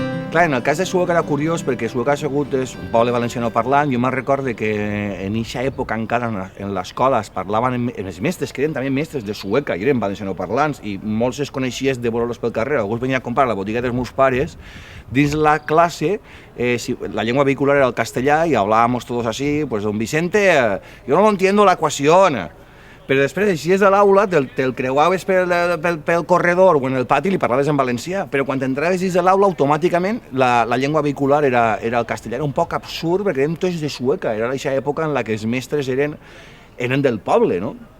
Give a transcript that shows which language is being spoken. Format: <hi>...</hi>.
<ca>Clar, en el cas de Sueca era curiós perquè Sueca ha sigut un poble valenciano parlant. Jo me'n recordo que en eixa època encara en l'escola es parlaven els mestres, que eren també mestres de Sueca i eren valenciano parlants, i molts es coneixies de veure-los pel carrer. Algú venia a comprar a la botiga dels meus pares. Dins la classe, la llengua vehicular era el castellà i</ca> <es>hablábamos todos así, pues don Vicente, yo no entiendo la ecuación.</es> <ca>Però després eixies de l'aula, te'l creuaves pel corredor o en el pati i li parlaves en valencià, però quan entraves dins de l'aula automàticament la llengua vehicular era el castellà. Era un poc absurd perquè érem tots de Sueca, era aquesta època en la que els mestres eren del poble, no?</ca>